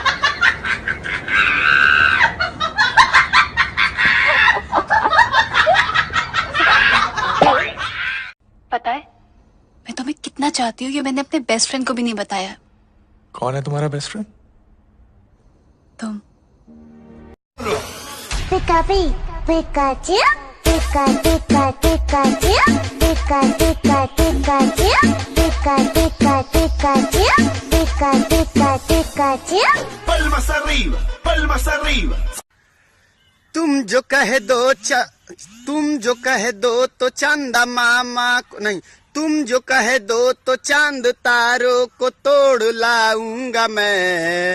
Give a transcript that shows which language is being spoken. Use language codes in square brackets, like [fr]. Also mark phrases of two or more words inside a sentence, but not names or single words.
[hi] पता है मैं तुम्हें कितना चाहती हूँ ये मैंने अपने बेस्ट फ्रेंड को भी नहीं बताया। कौन है तुम्हारा बेस्ट फ्रेंड? तुम। पिकापी पिकाचू पिका पिका पिकाचू पिका पिका पिकाचू पिका पिका पिकाचू पिका पिका पिकाचू। [es] Palmas arriba, palmas arriba। [hi] तुम जो कह दो तो चांदा मामा को नहीं, तुम जो कह दो तो चांद तारों को तोड़ लाऊंगा मैं।